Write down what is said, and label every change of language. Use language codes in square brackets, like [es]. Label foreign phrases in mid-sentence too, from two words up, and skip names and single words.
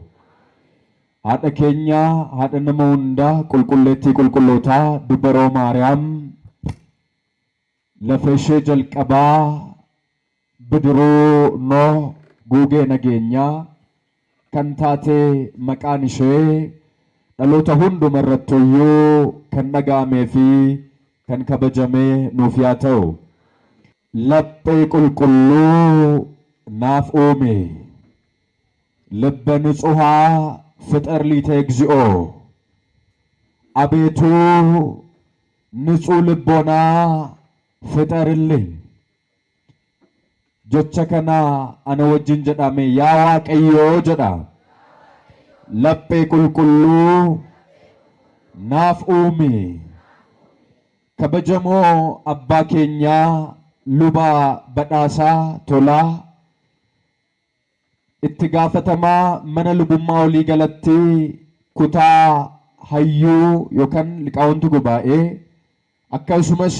[om] Haadha keenya, haadha nama hundaa, qulqulleettii qulqullootaa, dubaroo Maariyaam, lafa ishee jalqabaa bidiruu Noh guugee nageenyaa kan taate maqaan ishee dhaloota hunduma irrattiyyuu kan dhaga'amee fi kan kabajame nuuf yaa ta'u. Laphee qulqulluu naaf uume, [gez] ልበ ንጹሐ ፍጠር ሊተ እግዚኦ። [am] አቤቱ ንጹሕ ልቦና ፍጠርልኝ። [om] jecha kana ana wajjin jedhame yaa Waaqayyoo jedha. Laphee qulqulluu naaf uume. Kabajamoo abbaa keenyaa luba badhaasaa Tolaa, itti gaafatamaa mana lubummaa olii galatti kutaa hayyuu yookaan liqaawwantu gubaa'ee, akkasumas